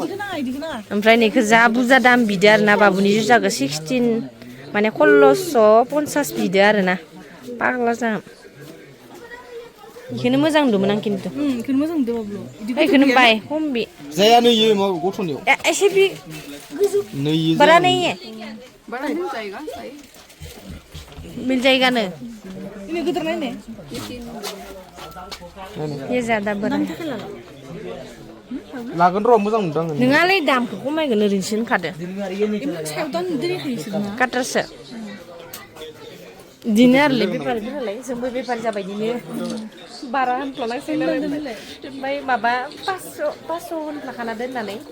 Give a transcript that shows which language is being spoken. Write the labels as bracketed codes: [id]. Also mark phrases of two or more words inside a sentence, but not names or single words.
[brx] ओमफ्राय नैखौ जा बुरजा दाम बिदो आरोना बाबुनि जुताखौ 16 माने 1650 बिदो आरोना पाग्ला जा इखौनो मोजां नुदोंमोन आं खिन्थु इखौनो मोजां नुदों बाबु इखौनो बाय खम बि जाया नै इयो माबा गथ'नियाव एसे बि नै इयो [hi] बारा नहीं है मिल जाएगा ना [brx] ini गिदिर नायनाय [hi] ये ज्यादा बड़ा [brx] लागोन र' मोजां नुदों आङो नोंहालाय दामखौ खमायगोन ओरैनोसो होनखादो सायाव दाम नुदों काटारसो बिदिनो आरोलै बेफारिफोरालाय जोंबो बेफारि जाबाय बिदिनो बारा होनफ्लानांसिगोन आरो ओमफ्राय माबा 500 होनफ्लाखाना दोननानै